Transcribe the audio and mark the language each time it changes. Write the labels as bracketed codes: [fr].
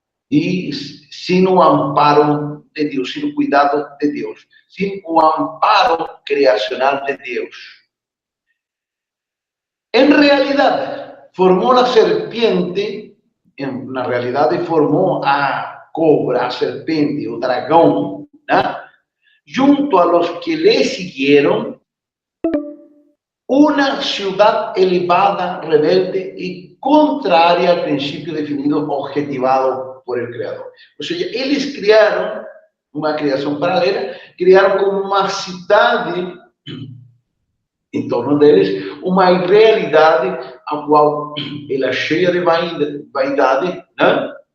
[pt] E sem o amparo de Deus, sem o cuidado de Deus, sem o amparo criacional de Deus. Em realidade, formou a serpiente, na realidade formou a cobra, a serpente, o dragão, né? [es] Junto a los que le siguieron, una ciudad elevada, rebelde y contraria al principio definido, objetivado por el Creador. O sea, [pt] eles criaram uma criação paralela, criaram como uma cidade em torno deles, uma realidade a qual ela é cheia de vaidade, né?